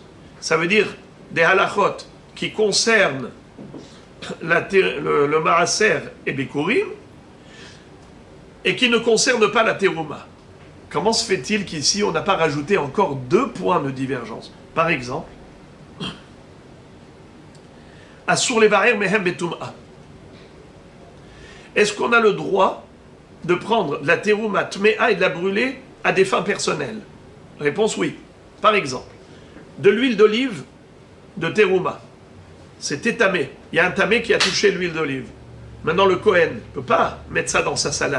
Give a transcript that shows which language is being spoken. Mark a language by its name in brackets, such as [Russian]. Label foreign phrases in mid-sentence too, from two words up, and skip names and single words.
[French] Ça veut dire des halachot qui concernent le maaser et bikurim et qui ne concernent pas la terouma. Comment se fait-il qu'ici on n'a pas rajouté encore 2 points de divergence? Par exemple, [Hebrew] אסור לבער מהם בטומאה. [French] Est-ce qu'on a le droit de prendre la [Hebrew] תרומה טמאה [French] et de la brûler à des fins personnelles? Réponse oui. Par exemple, de l'huile d'olive de terouma. C'est tamé. Il y a un tamé qui a touché l'huile d'olive. Maintenant, le Kohen ne peut pas mettre ça dans sa salade.